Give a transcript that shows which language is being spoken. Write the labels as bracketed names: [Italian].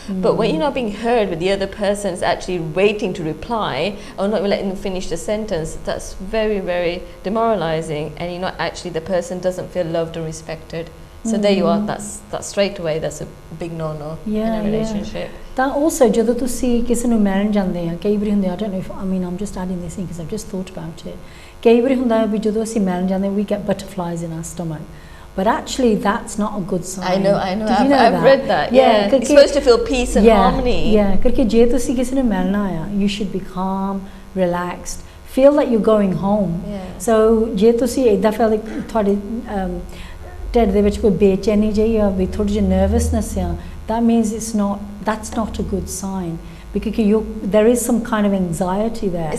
[English] But when you're not being heard, with the other person is actually waiting to reply or not letting them finish the sentence, that's very, very demoralizing, and you're not actually, the person doesn't feel loved and respected. So there you are, that's straight away, that's a big no-no in a relationship. That also, ਜਦੋਂ ਤੁਸੀਂ ਕਿਸੇ ਨੂੰ ਮਿਲਣ ਜਾਂਦੇ ਆ, ਕਈ ਵਾਰੀ ਹੁੰਦੇ, I don't know if, I mean, I'm just adding this in because I've just thought about it. [Punjabi] ਕਈ ਵਾਰੀ ਹੁੰਦਾ ਵੀ ਜਦੋਂ ਅਸੀਂ ਮਿਲਣ ਜਾਂਦੇ, we get butterflies in our stomach. [English] But actually, that's not a good sign. I know. Did you know I've read that. Yeah, it's supposed to feel peace and harmony. Yeah, because ਜੇ ਤੁਸੀਂ ਕਿਸੇ ਨੂੰ ਮਿਲਣਾ ਆ, you should be calm, relaxed, feel like you're going home. Yeah. So ਜੇ ਤੁਸੀਂ ਏਦਾਂ feel like ਤੁਹਾਡੇ ਢਿੱਡ ਦੇ ਵਿੱਚ ਕੋਈ ਬੇਚੈਨੀ ਜਿਹੀ ਆ, ਵੀ ਥੋੜੀ ਜਿਹੀ nervousness ਆ, that means that's not a good sign, because there is some kind of anxiety there.